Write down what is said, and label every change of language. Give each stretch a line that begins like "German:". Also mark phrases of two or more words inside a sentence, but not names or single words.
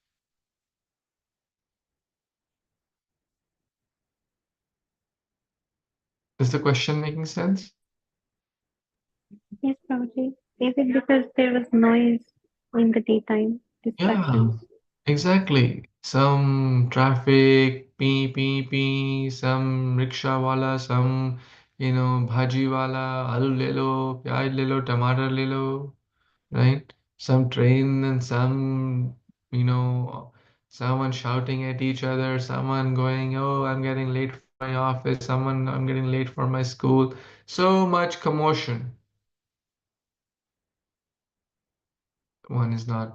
English: Is the question making sense? Yes, Prabhuji. Is it because there was noise in the daytime, Yeah, distractions? exactly. Some traffic, pee, some
Hindi: रिक्शा वाला,
English: some,
Hindi: भाजी वाला, आलू ले लो, प्याज ले लो, टोमेटो ले लो,
English: right? Some train and some, someone shouting at each other, someone going, "Oh, I'm getting late for my office," someone, "I'm getting late for my school." So much commotion. One is not.